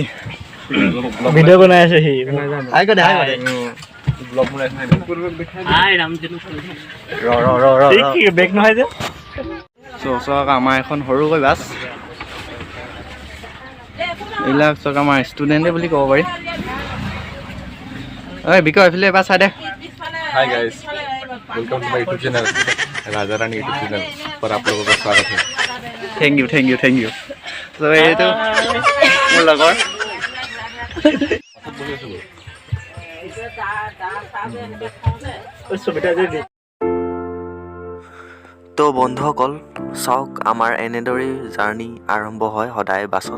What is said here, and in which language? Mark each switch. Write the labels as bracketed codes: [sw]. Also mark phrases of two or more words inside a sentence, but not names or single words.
[as] ভিডিঅ' বনাই আছে সি। বেগ নহয় যে। চাওক আমাৰ এখন সৰুকৈ বাছ। এইবিলাক চাওক আমাৰ ষ্টুডেণ্টে বুলি ক'ব পাৰি। ঐ বিকয় এইফালে এবাৰ চাই দে। [en] hi guys, welcome to my YouTube channel Raja Rani YouTube channel [hi] पर आप लोगों का स्वागत है। [en] thank you thank you thank you. [as] ত' এইটো মোৰ লগৰ। তো বন্ধুসকল চাওক, আমাৰ এনেদৰেই জাৰ্ণি আৰম্ভ হয় সদায় বাছত।